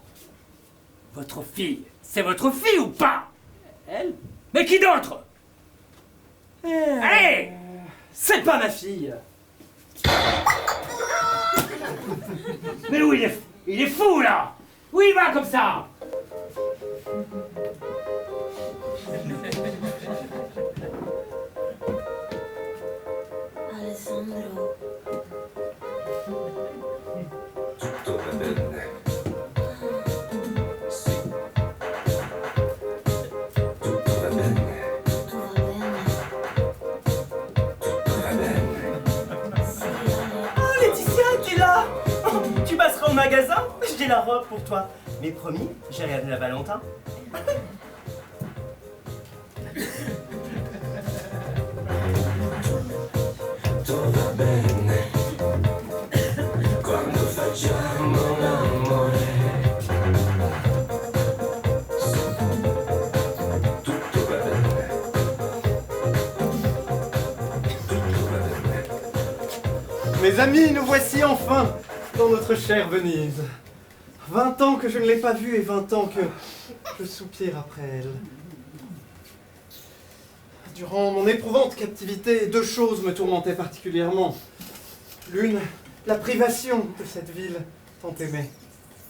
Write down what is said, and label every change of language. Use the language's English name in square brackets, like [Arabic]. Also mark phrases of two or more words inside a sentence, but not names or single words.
[French] Votre fille, c'est votre fille ou pas? Elle? Mais qui d'autre? Allez! C'est pas ma fille! Mais où il est fou là! Où il va comme ça? [Italian] Alessandro. Tutto va bene. Sì. Tutto va bene. Tutto va bene. Tutto va bene. [French] Oh, Laetitia, t'es là. Tu passeras au magasin. J'ai la robe pour toi. Mais promis, j'ai rien de la Valentin. [Italian] Tutto va bene. Quando facciamo l'amore. Tutto va bene. Tutto va bene. [French] Mes amis, nous voici enfin dans notre chère Venise. 20 ans que je ne l'ai pas vue et 20 ans que je soupire après elle. Durant mon éprouvante captivité, 2 choses me tourmentaient particulièrement. L'une, la privation de cette ville tant aimée.